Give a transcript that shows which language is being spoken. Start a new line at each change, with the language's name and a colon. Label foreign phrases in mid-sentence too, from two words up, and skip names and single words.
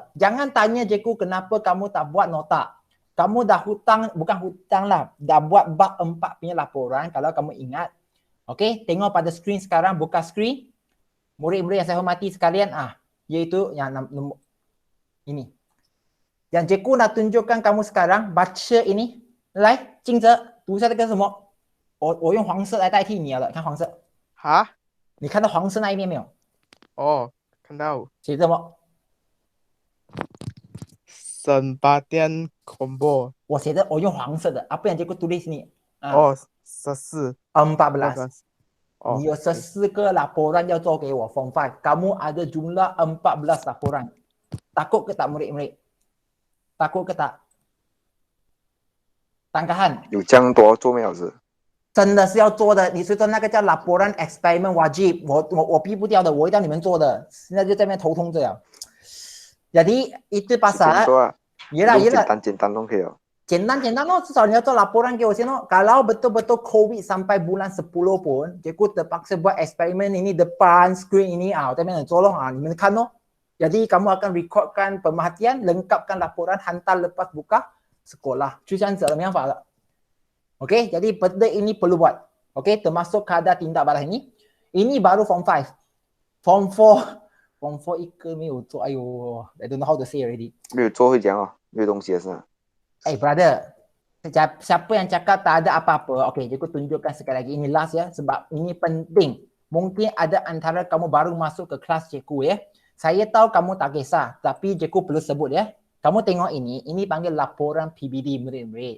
Malay: Jangan tanya cikgu kenapa kamu tak buat nota. Kamu dah bukan hutang lah. Dah buat bab 4 punya laporan kalau kamu ingat. Okey, tengok pada skrin sekarang, buka skrin. Murid-murid yang saya hormati sekalian, iaitu yang ini. Yang cikgu nak tunjukkan kamu sekarang, baca ini.
Chinese: 来，静着，读一下这个什么？我用黄色来代替你了，看黄色。哈？你看到黄色那一面没有？哦，看到。写什么？省八点恐怖。我写的，我用黄色的。
Malay: Apa yang cikgu tulis ni?
Chinese: 14。 14. 你有14个laporan 要做给我 Form 5.
Malay: Kamu ada jumlah 14 laporan. Takut ke tak murid-murid? Takut ke tak? Tangkahan.
Chinese: 有这样多做没老师？真的是要做的。你是说那个叫
Malay: laporan experiment
Chinese: 哇 wajib， 我逼不掉的，我一定要你们做的。现在就在那边头痛着呀。
Malay: Jadi itu pasal. Yelah.
Chinese: 简单都可以哦。简单咯，至少你要做
Malay: laporan
Chinese: 给我先咯。
Malay: Kalau betul-betul COVID sampai bulan 10 pun, cikgu terpaksa buat eksperimen ini depan screen ini,
Chinese: 我在那边做咯，你们看咯。
Malay: Jadi kamu akan recordkan pemerhatian, lengkapkan laporan, hantar lepas buka sekolah.
Chinese: 就这样子的方法了。
Malay: Okey, jadi benda ini perlu buat. Okey, termasuk kadar tindak balas ini. Ini baru
English: Form 5. Form 4
Chinese: 一个没有做，哎呦
English: I don't know how to say already.
Chinese: 没有做会讲哦，没有东西是吧？
Malay: brother, siapa yang cakap tak ada apa-apa? Okey, cikgu tunjukkan sekali lagi. Ini last ya, sebab ini penting. Mungkin ada antara kamu baru masuk ke kelas cikgu ya. Saya tahu kamu tak kisah, tapi cikgu perlu sebut ya. Kamu tengok ini panggil laporan PBD murid-murid.